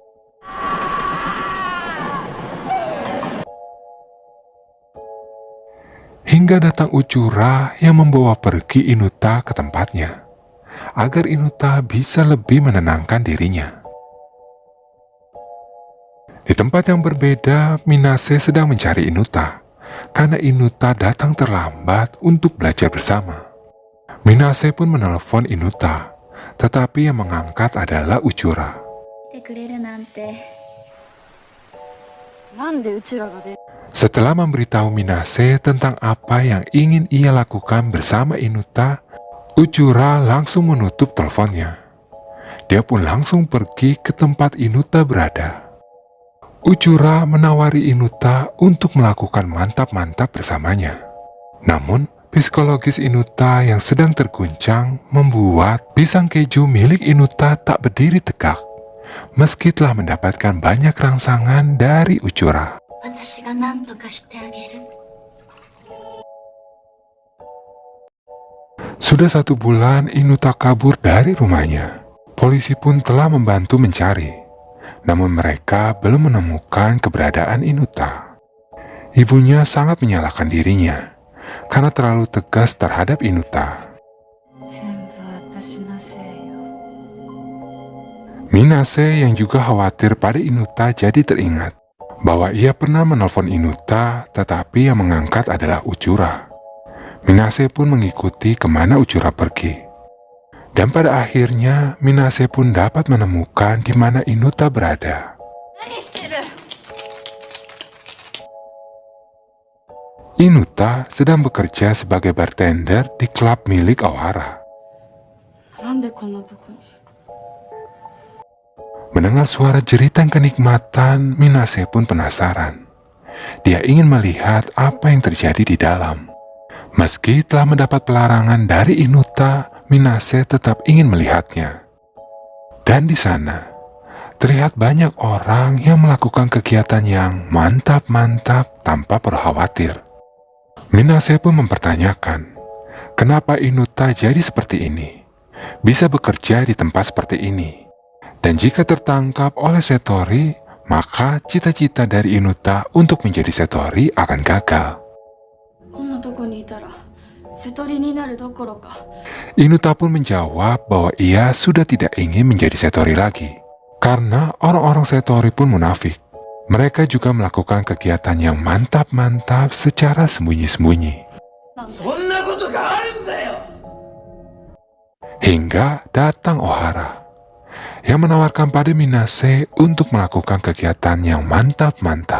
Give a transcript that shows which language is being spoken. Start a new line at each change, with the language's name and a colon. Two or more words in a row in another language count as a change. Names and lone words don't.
Indonesian: Hingga datang Uchura yang membawa pergi Inuta ke tempatnya, agar Inuta bisa lebih menenangkan dirinya. Di tempat yang berbeda, Minase sedang mencari Inuta, karena Inuta datang terlambat untuk belajar bersama. Minase pun menelepon Inuta, tetapi yang mengangkat adalah Uchura.
Japanese: てくれるなんて。なんでうちらが出
Indonesian: Setelah memberitahu Minase tentang apa yang ingin ia lakukan bersama Inuta, Uchura langsung menutup teleponnya. Dia pun langsung pergi ke tempat Inuta berada. Uchura menawari Inuta untuk melakukan mantap-mantap bersamanya. Namun, psikologis Inuta yang sedang terguncang membuat pisang keju milik Inuta tak berdiri tegak, meski telah mendapatkan banyak rangsangan dari Uchura.
Japanese: 私が何とかしてあげる。
Indonesian: Sudah 1 bulan Inuta kabur dari rumahnya. Polisi pun telah membantu mencari, namun mereka belum menemukan keberadaan Inuta. Ibunya sangat menyalahkan dirinya karena terlalu tegas terhadap Inuta.
Japanese: 全部私のせいよ。
Indonesian: Minase yang juga khawatir pada Inuta jadi teringat bahwa ia pernah menelpon Inuta, tetapi yang mengangkat adalah Uchura. Minase pun mengikuti kemana Uchura pergi. Dan pada akhirnya, Minase pun dapat menemukan di mana Inuta berada.
Japanese: 何してる？
Indonesian: Inuta sedang bekerja sebagai bartender di klub milik Ohara.
Japanese: なんでこんなとこに
Indonesian: Mendengar suara jeritan kenikmatan, Minase pun penasaran. Dia ingin melihat apa yang terjadi di dalam. Meski telah mendapat pelarangan dari Inuta, Minase tetap ingin melihatnya. Dan di sana, terlihat banyak orang yang melakukan kegiatan yang mantap-mantap tanpa perlu khawatir. Minase pun mempertanyakan, kenapa Inuta jadi seperti ini? Bisa bekerja di tempat seperti ini. Dan jika tertangkap oleh Setori, maka cita-cita dari Inuta untuk menjadi Setori akan gagal.
Japanese: こんなとこにいたら瀬戸りになるどころか
Indonesian: Inuta pun menjawab bahwa ia sudah tidak ingin menjadi Setori lagi. Karena orang-orang Setori pun munafik. Mereka juga melakukan kegiatan yang mantap-mantap secara sembunyi-sembunyi.
Japanese: なんで
Indonesian: Hingga datang Ohara yang menawarkan pada Minase untuk melakukan kegiatan yang mantap-mantap.